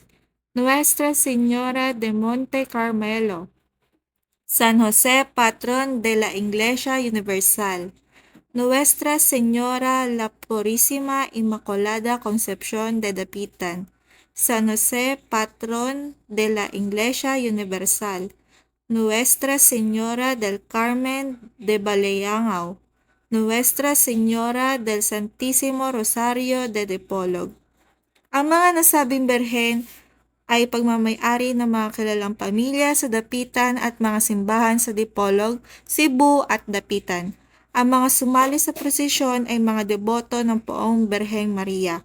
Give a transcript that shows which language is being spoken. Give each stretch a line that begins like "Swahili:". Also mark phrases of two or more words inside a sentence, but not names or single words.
Filipino: Nuestra Señora de Monte Carmelo, San José, Patrón de la Iglesia Universal, Nuestra Señora la Purísima Inmaculada Concepción de Dapitan, San José, Patrón de la Iglesia Universal, Nuestra Señora del Carmen de Baleangao, Nuestra Señora del Santísimo Rosario de Dipolog. Ang mga nasabing berhen ay pagmamay-ari ng mga kilalang pamilya sa Dapitan at mga simbahan sa Dipolog, Cebu at Dapitan. Ang mga sumali sa prosesyon ay mga deboto ng Poong Berheng Maria.